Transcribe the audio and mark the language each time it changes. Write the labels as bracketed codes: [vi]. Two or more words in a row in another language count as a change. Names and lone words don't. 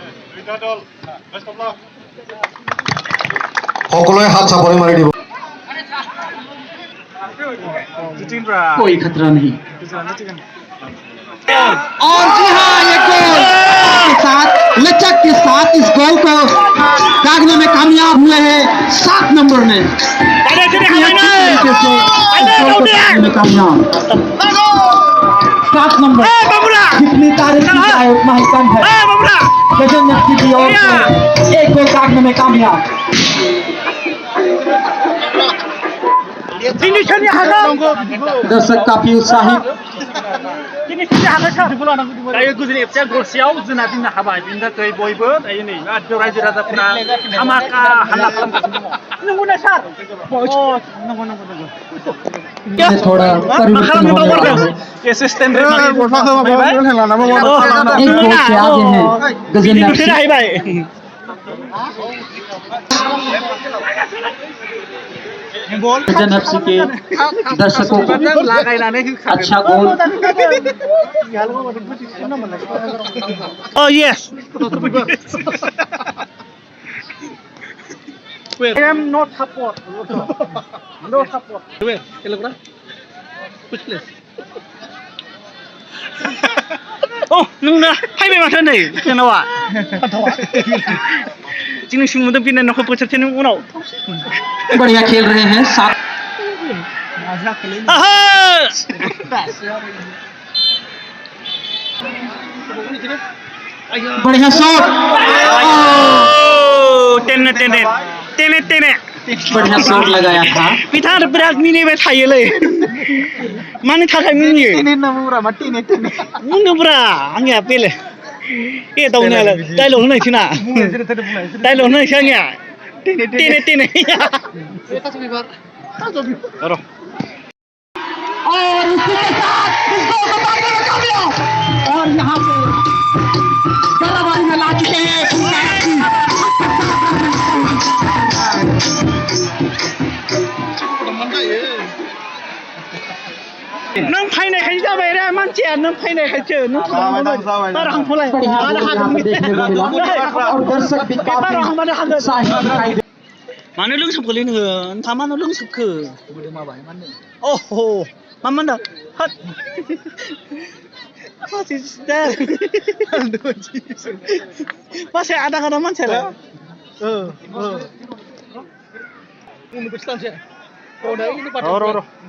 [as] সকলোৱে হাত চাপৰি মাৰি দিব। [hi] कोई खतरा नहीं। और जी हाँ, ये गोल के साथ लचक के साथ इस गोल को दागने में कामयाब हुए हैं 7 नंबर में। कामयाब 7 नंबर नंबर। जितनी तारीफ की जाए उतना ही कम है। गजन एफसी की ओर से एक गोल दागने में कामयाब। दर्शक काफी उत्साहित। [brx] दायो गुजरात एफसिया गरसेयाव जोंना दिननो हाबाय बिनि थाखाय बयबो दायो नै रायजो राजाफोरा धामाका हाल्ला खालामगासिनो दङ। नंगौना सार? नंगौ नंगौ नंगौ। [hi] थोड़ा परिवर्तन होने वाला है। एसिस्टेंट एक गोल से आगे है गजन एफसी। गजन एफसी के दर्शकों को अच्छा गोल। [en] Oh yes. I am not support. No support. Which place? [brx] Oh, नोंना फैबाय माथो नै जोंनावा। जोंनि सुमुदों बिना नखौ बोथोरसेनि उनाव। [hi] बढ़िया खेल रहे हैं साथ। बढ़िया शॉट। टेने टेने टेने टेने बढ़िया शॉट लगाया था। [brx] बिथाङा बिराद मिनिबाय थायोलै मानि थाखाय मिनियो बुंदोंब्रा आंनिया बेलेग ए दाउनियालाय डायलग होनायसै ना डायलग होनायसै आंनिया टेने टेने र [hi] और उसी के साथ इस गोल को दागने में कामयाब। और यहाँ पे बराबरी में ला चुके हैं [brx] नों फैनायखाय जाबाय रे मानसिया नों फैनायखायसो नों बारा हांफलाय [hi] देखने को मिला। और दर्शक भी काफी उत्साहित। [brx] मानो लोंसोबखोलै नोङो नोंथाङा मानो लोंसोबखो अह मा मोनदों हट मासे आधा आधा मानसियालाय र